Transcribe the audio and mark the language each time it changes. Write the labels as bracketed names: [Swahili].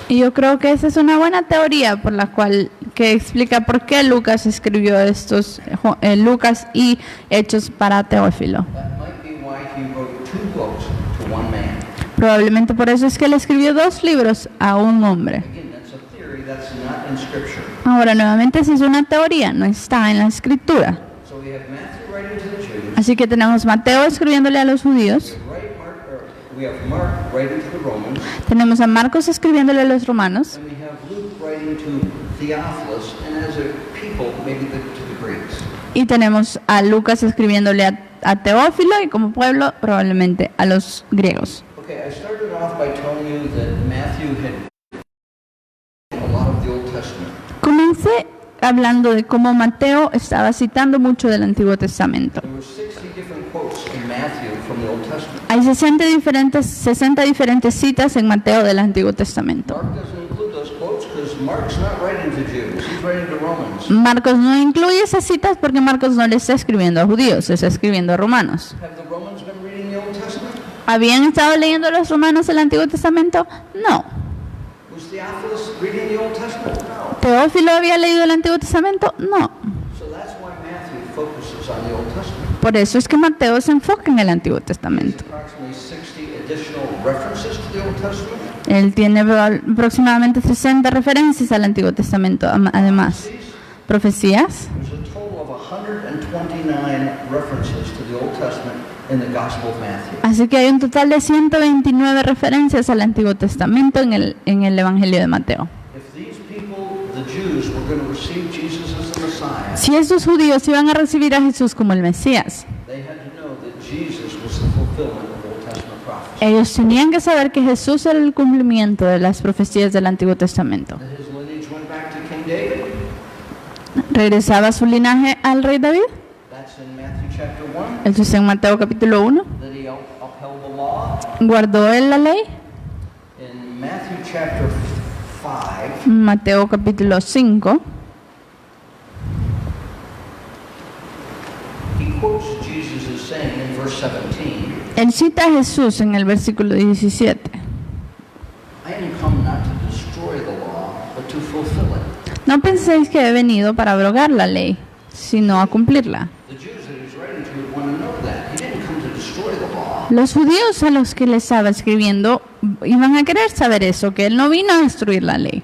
[Spanish] Y yo creo que esa es una buena teoría por la cual que explica por qué Lucas escribió estos Lucas y Hechos para Teófilo. [English] That might be why he wrote 2 books to one man. [Spanish] Probablemente por eso es que él escribió 2 libros a un hombre. [English] Again, that's a theory that's not in Scripture. [Spanish] Ahora, nuevamente, esa es una teoría, no está en la escritura. [English] So we have Matthew writing to the Jews, [Spanish] Así que tenemos Mateo escribiéndole a los judíos, [English] we have Mark writing to the Romans, [Spanish] tenemos a Marcos escribiéndole a los romanos, [English] and we have Luke writing to Theophilus, and as a people, maybe to the Greeks. [Spanish] y tenemos a Lucas escribiéndole a Teófilo y como pueblo probablemente a los griegos. [English] Okay, I started off by telling you that Matthew had a lot of the Old Testament. [Spanish] Comencé hablando de cómo Mateo estaba citando mucho del Antiguo Testamento. [English] There were 60 different quotes in Matthew from the Old Testament. [Spanish] Hay 60 diferentes citas en Mateo del Antiguo Testamento. [English] Mark doesn't include those quotes because Mark's not writing to Jews, he's writing to Romans. [Spanish] Marcos no incluye esas citas porque Marcos no le está escribiendo a judíos, está escribiendo a romanos. [English] Have the Romans been reading the Old Testament? [Spanish] ¿Habían estado leyendo los romanos el Antiguo Testamento? [English] No. Was Theophilus reading the Old Testament? No. [Spanish] ¿Teófilo había leído el Antiguo Testamento? No. [English] So that's why Matthew focuses on the Old Testament. [Spanish] Por eso es que Mateo se enfoca en el Antiguo [English] It's [Spanish] Testamento. [English] approximately 60 additional references to the Old Testament. [Spanish] Él tiene aproximadamente 60 referencias al Antiguo Testamento, además. Profecías. [English] There's a total of 129 references to the Old Testament in the Gospel of Matthew. [Spanish] Así que hay un total de 129 referencias al Antiguo Testamento en el Evangelio de Mateo. [English] If these people, the Jews, were going to receive Jesus as the Messiah, [Spanish] Si estos judíos iban a recibir a Jesús como el Mesías, [English] they had to know that Jesus was the fulfillment of Old Testament prophecy. [Spanish] ellos tenían que saber que Jesús era el cumplimiento de las profecías del Antiguo Testamento. [English] That his lineage went back to King David. [Spanish] ¿Regresaba su linaje al rey David? [English] That's in Matthew chapter 1. [Spanish] Eso es en Mateo capítulo 1. [English] That he upheld the law. [Spanish] ¿Guardó él la ley? [English] In Matthew chapter 5, [Spanish] Mateo capítulo 5. [English] he quotes Jesus as saying in verse 17, [Spanish] Él cita a Jesús en el versículo 17. [English] I am come not to destroy the law, but to fulfill it. [Spanish] No penséis que he venido para abrogar la ley, sino a cumplirla. [English] The Jews that he's writing to would want to know that. He didn't come to destroy the law. [Spanish] Los judíos a los que le estaba escribiendo iban a querer saber eso, que él no vino a destruir la ley.